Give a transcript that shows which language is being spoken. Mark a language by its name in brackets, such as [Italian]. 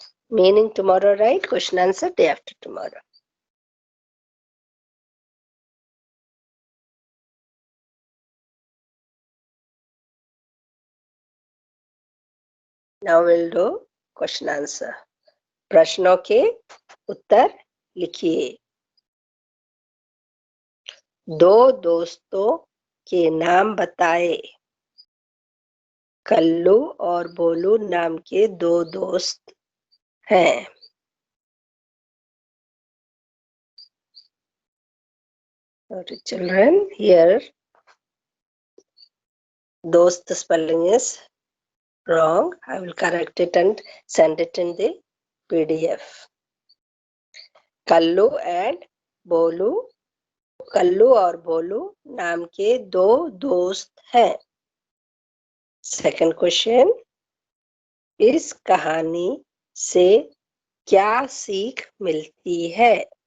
[English] Meaning tomorrow write, question answer day after tomorrow. Now we'll do question answer. [Hindi] प्रश्नों के उत्तर लिखिए. दो दोस्तों के नाम बताए. कल्लू और बोलू नाम के दो दोस्त हैं. [English] Sorry, children, here dost spelling is wrong. I will correct it and send it in the PDF. [Hindi] Kullu and बोलू, कल्लू और बोलू नाम के दो दोस्त हैं. सेकंड क्वेश्चन, इस कहानी से क्या सीख मिलती है?